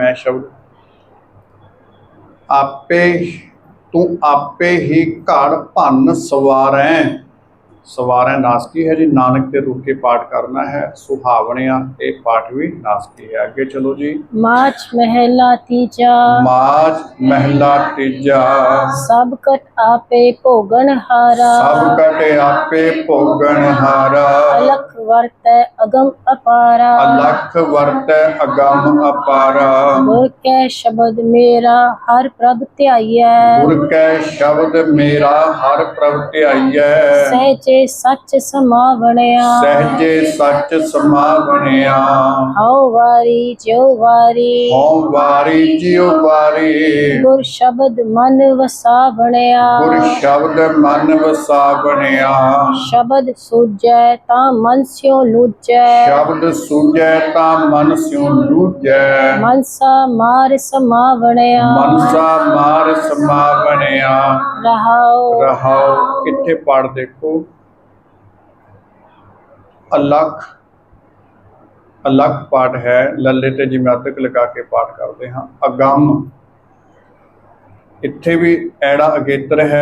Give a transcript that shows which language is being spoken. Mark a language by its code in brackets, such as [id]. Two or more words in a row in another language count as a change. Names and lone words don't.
[pa] ਮੈਂ ਸ਼ਬਦ ਆਪੇ ਤੂੰ ਆਪੇ ਹੀ ਘੜ ਭੰਨ ਸਵਾਰੈ। ਸਵਾਰੈ ਨਾਸਕੀ ਹੈ ਜੀ। ਨਾਨਕ ਤੇ ਰੁਕ ਕੇ ਪਾਠ ਕਰਨਾ ਹੈ। ਸੁਹਾਵਣਿਆ ਇਹ ਪਾਠ ਵੀ ਨਾਸਕੀ ਹੈ। ਅੱਗੇ ਚਲੋ ਜੀ। ਮਾਚ ਮਹਲਾ ਤੀਜਾ ਮਾਝ ਮਹਿਲਾ ਤੀਜਾ ਸਬ ਕਟ ਆਪੇ ਭੋਗਨ ਹਾਰਾ ਸਭ ਕਟੇ ਆਪੇ ਭੋਗਣ ਹਾਰਾ ਅਲਖ ਵਰਤ ਅਗਮ ਅਪਾਰਾ ਅਲਖ ਵਰਤੈ ਅਗੰਮ ਅਪਾਰਾ ਗੁਰ ਕੈ ਸ਼ਬਦ ਮੇਰਾ ਹਰ ਪ੍ਰਭ ਧਿਆਈਐ ਗੁਰ ਕੈ ਸ਼ਬਦ ਮੇਰਾ ਹਰ ਪ੍ਰਭ ਧਿਆਈਐ ਸਹਜੇ ਸਚ ਸਮਾਵਣਿਆ ਸਹਿਜੇ ਸੱਚ ਸਮਾਵਣਿਆ ਹਉ ਵਾਰੀ ਜਿਉ ਵਾਰੀ ਹਉ ਵਾਰੀ ਜਿਉ ਵਾਰੀ ਗੁਰ ਸ਼ਬਦ ਮਨ ਵਸਾਵਣਿਆ ਗੁਰ ਸ਼ਬਦ ਮਨ ਵਸਾਵਣਿਆ ਸ਼ਬਦ ਸੂਝੈ ਤਾ ਮਨ ਸਿਉ ਲੂਝੈ ਸ਼ਬਦ ਸੂਝੈ ਤਾਂ ਮਨ ਸਿਉ ਲੂਝੈ ਮਨਸਾ ਮਾਰ ਸਮਾਵਣਿਆ ਮਨਸਾ ਮਾਰ ਸਮਾਵਣਿਆ रहाओ ਰਹਾਉ। ਕਿੱਥੇ ਪੜ ਦੇਖੋ। ਅਲਖ ਅਲਖ ਪਾਠ ਹੈ। ਲੱਲੇ ਤੇ ਜਿਵੇਂ ਅਦਕ ਲਗਾ ਕੇ ਪਾਠ ਕਰਦੇ ਹਾਂ। ਅਗੰਮ ਇੱਥੇ ਵੀ ਐੜਾ ਅਗੇਤਰ ਹੈ।